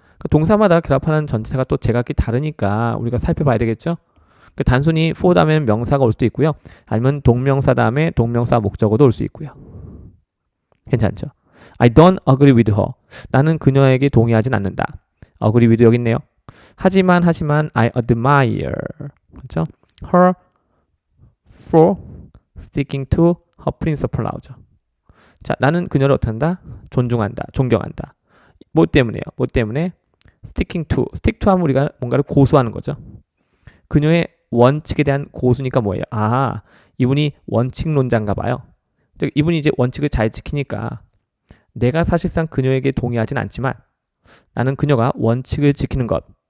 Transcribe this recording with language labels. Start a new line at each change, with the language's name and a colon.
Korean: 동사마다 결합하는 전치사가 또 제각기 다르니까 우리가 살펴봐야 되겠죠. 단순히 for 다음에는 명사가 올 수도 있고요. 아니면 동명사 다음에 동명사 목적어도 올 수 있고요. 괜찮죠?
English: I don't agree with her.
Korean: 나는 그녀에게 동의하진 않는다.
English: agree with
Korean: 여기 있네요. 하지만
English: I admire.
Korean: 그렇죠?
English: her for sticking to her principle
Korean: 나오죠. 자, 나는 그녀를 어떻게 한다? 존중한다. 존경한다. 뭐 때문에요? 뭐 때문에?
English: sticking to
Korean: 하면 우리가 뭔가를 고수하는 거죠. 그녀의 원칙에 대한 고수니까 뭐예요? 이분이 원칙론자인가 봐요. 이분이 이제 원칙을 잘 지키니까 내가 사실상 그녀에게 동의하진 않지만 나는 그녀가 원칙을 지키는 것.